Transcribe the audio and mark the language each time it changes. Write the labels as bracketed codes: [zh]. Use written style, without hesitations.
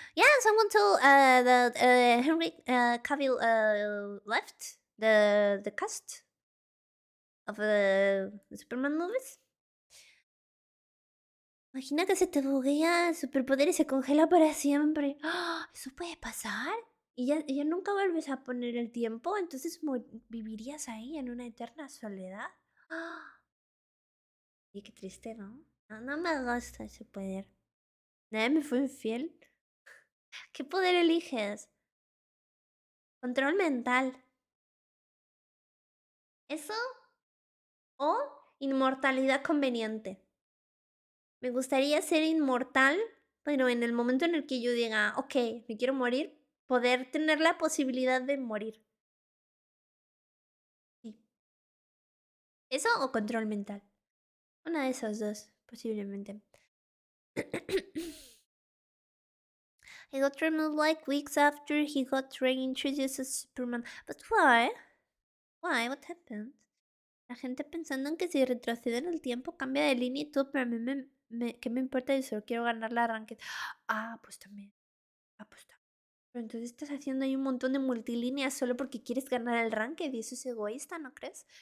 [en] Yeah, someone told that Henry Cavill left the cast of the Superman movies. [es] Imagina que se te buguea el superpoder y se congela para siempre. ¡Ah! ¿Eso puede pasar? Y ya nunca vuelves a poner el tiempo, entonces vivirías ahí en una eterna soledad. ¡Ah! Y qué triste, ¿no? No, no me gusta ese poder. Nadie me fue infiel. ¿Qué poder eliges? Control mental. ¿Eso o inmortalidad conveniente? Me gustaría ser inmortal, pero en el momento en el que yo diga, ok, me quiero morir, poder tener la posibilidad de morir. Sí. ¿Eso o control mental? Una de esas dos, posiblemente. [en] He got removed like weeks after he got reintroduced as Superman. But why? Why? What happened? [es] La gente pensando en que si retrocede en el tiempo cambia de línea y todo, pero a mí ¿qué me importa? Yo solo quiero ganar la ranked. Ah, pues también. Ah, pues también. Pero entonces estás haciendo ahí un montón de multilíneas solo porque quieres ganar el ranked y eso es egoísta, ¿no crees?